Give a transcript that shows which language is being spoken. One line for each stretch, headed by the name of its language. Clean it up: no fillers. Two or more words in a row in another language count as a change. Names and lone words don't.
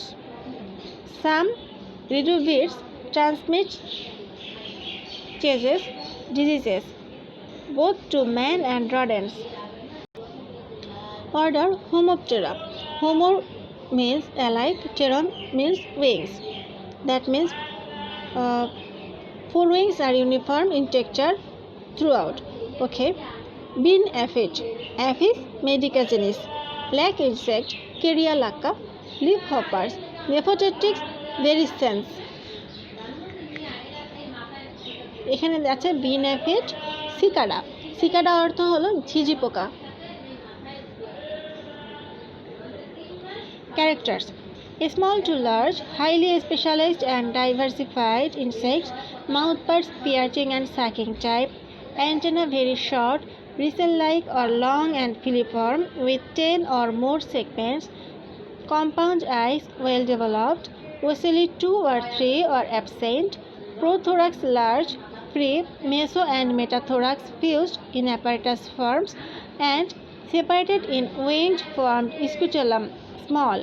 English: Some redovids transmit diseases both to man and rodents. Order Homoptera. Homo means alike, pteron means wings. That means forewings are uniform in texture throughout. Okay. Bean aphid. Aphis medicacenis. Black insect, Keria lacca. Leaf hoppers. Nephotetics veriscens.
Bangla: এখানে আছে
English: bean aphid,
Bangla: সিকাডা। সিকাডা অর্থ হলো ঝিঝি পোকা।
English: Characters: small to large, highly specialized and diversified insects, mouthparts piercing and sucking type, antenna very short, bristle-like or long and filiform with 10 or more segments, compound eyes well developed, ocelli 2 or 3 or absent, prothorax large, free, meso and metathorax fused in apparatus forms and separated in winged formed scutellum small.